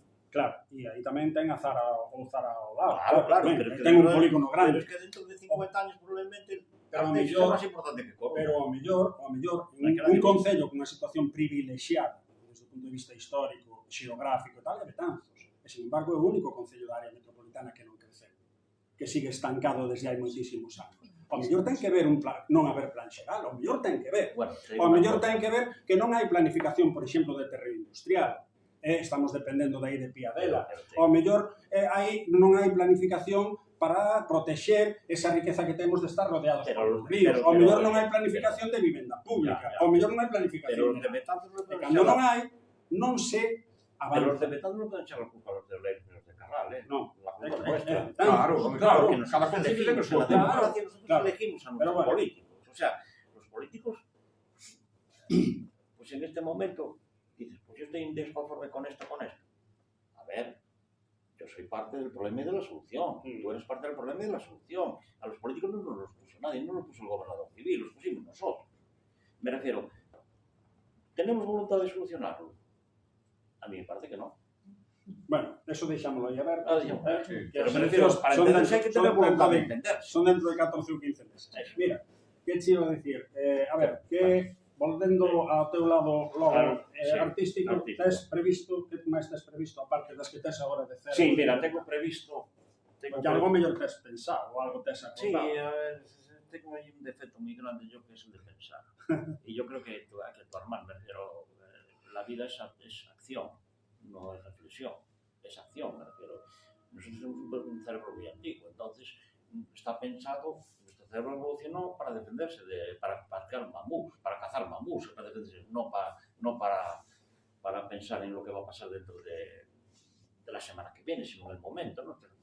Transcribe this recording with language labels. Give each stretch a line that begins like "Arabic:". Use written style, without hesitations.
Galician: Claro, e aí tamén ten a Zara ao lado. Claro, ten un polígono grande.
Spanish: Pero es que dentro de 50 años probablemente
Galician: é máis importante que Corme. Pero ao mellor, un concello con unha situación privilexiada, punto de vista histórico, xeográfico e tal, é Betanzos. E, sin embargo, é o único concello da área metropolitana que non creceu, que sigue estancado desde hai moitísimos anos. O mellor ten que ver non haber plan xeral, o mellor ten que ver. O mellor ten que ver que non hai planificación, por exemplo, de terreno industrial. Estamos dependendo de aí de Piadela. O mellor non hai planificación para protexer esa riqueza que temos de estar rodeados por ríos. O mellor non hai planificación de vivenda pública. O mellor non hai planificación. Pero os de Betanzos non poden cando non hai, non se avanza. Pero os de Betanzos non poden echar a culpa aos de Ourense e os de Carral, Non.
Spanish: La culpa é nuestra.
Galician: Claro, cada concello ten o seu tema.
Spanish: Nosotros elegimos a nuestros políticos. O sea, los políticos, pues en este momento, dices, pues yo estoy desconforme con esto. A ver, yo soy parte del problema y de la solución. Tú eres parte del problema y de la solución. A los políticos no nos los puso nadie, no los puso el gobernador civil, los pusimos nosotros. Me refiero, ¿tenemos voluntad de solucionarlo? A mí me parece que no.
Galician: Bueno, eso deixámoslo aí aberto. Pero me refiero, para entenderse hai que tener voluntad de entenderse. Son dentro de 14 ou 15 meses. Mira,
Spanish: que te iba a decir?
Galician: A ver, que volvendo ao teu lado logo artístico, tes previsto, que máis tes previsto, aparte das que tes agora de cero?
Spanish: Sí, mira, tengo previsto...
Galician: Que algo mellor tes pensado, ou algo tes acordado.
Spanish: Sí, tengo ahí un defecto muy grande yo que es el de pensar. Y yo creo que hay que actuar mal, pero la vida es acción, no es reflexión, es acción, me refiero. Nosotros tenemos un cerebro muy antiguo, entonces está pensado, nuestro cerebro evolucionó para defenderse, para cazar mamús, para defenderse, no para pensar en lo que va a pasar dentro de la semana que viene, sino en el momento, ¿no?